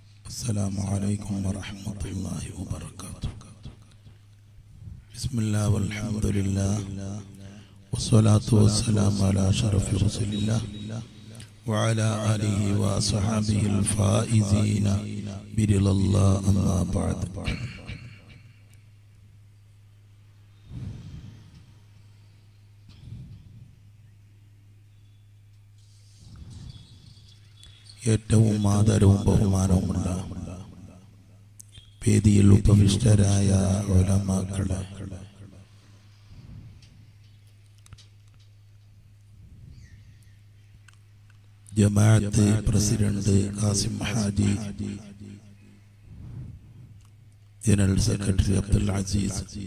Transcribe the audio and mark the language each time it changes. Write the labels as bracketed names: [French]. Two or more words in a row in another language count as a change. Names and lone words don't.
[Arabic] السلام عليكم ورحمة الله وبركاته. بسم الله والحمد لله والصلاة والسلام على أشرف رسول الله وعلى آله وصحبه الفائزين برضا الله. أما بعد. [Malayalam] ഏറ്റവും ആദരവും ബഹുമാനവുമുള്ള വേദിയിൽ ഉപവിഷ്ടരായ ഉലമാക്കളെ, ജമാഅത്ത് പ്രസിഡന്റ് കാസിം ഹാജി, ജനറൽ സെക്രട്ടറി അബ്ദുൽ അസീസ്,